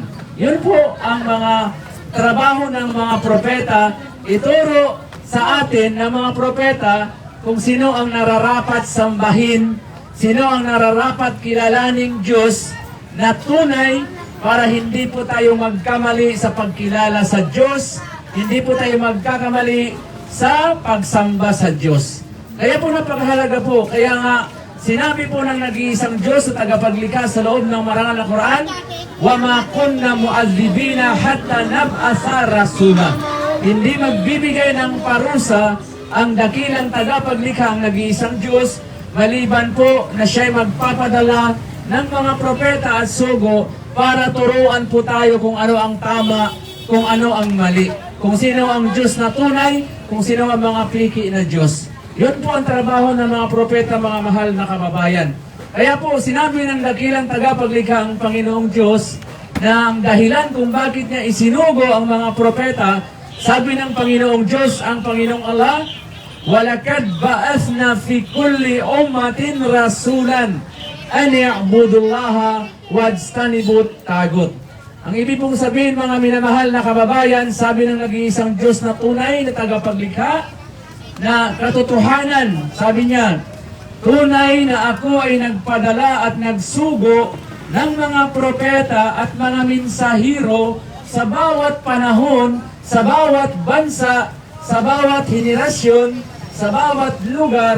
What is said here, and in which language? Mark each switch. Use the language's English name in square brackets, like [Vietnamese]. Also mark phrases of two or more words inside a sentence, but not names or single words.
[Filipino] Yun po ang mga trabaho ng mga propeta, ituro sa atin ng mga propeta kung sino ang nararapat sambahin, sino ang nararapat kilalaning Diyos na tunay para hindi po tayo magkamali sa pagkilala sa Diyos, hindi po tayo magkakamali sa pagsamba sa Diyos. Kaya po napakahalaga po, kaya nga sinabi po ng nag-iisang Diyos sa tagapaglikha sa loob ng marangal na Quran, [Arabic] وَمَا كُنَّا مُعَذِّبِينَ حَتَّى نَبْعَثَ رَسُولًا. [Filipino] Hindi magbibigay ng parusa ang dakilang tagapaglikha, ang nag-iisang Diyos, maliban po na siya'y magpapadala ng mga propeta at sugo para turuan po tayo kung ano ang tama, kung ano ang mali, kung sino ang Diyos na tunay, kung sino ang mga piki na Diyos. Yun po ang trabaho ng mga propeta, mga mahal na kababayan. Kaya po, sinabi ng dakilang tagapaglikha ang Panginoong Diyos na ang dahilan kung bakit niya isinugo ang mga propeta, sabi ng Panginoong Diyos, ang Panginoong Allah, [Arabic] وَلَكَدْ بَأَثْنَا فِي كُلِّ أُمَّةٍ رَسُولًا أَنْ يَعْبُدُوا اللَّهَ وَاجْتَنِبُوا الطَّاغُوتَ. [Filipino] Ang ibig pong sabihin, mga minamahal na kababayan, sabi ng nag-iisang Diyos na tunay na tagapaglikha, na katotohanan, sabi niya, tunay na ako ay nagpadala at nagsugo ng mga propeta at mga minsahiro sa bawat panahon, sa bawat bansa, sa bawat henerasyon, sa bawat lugar.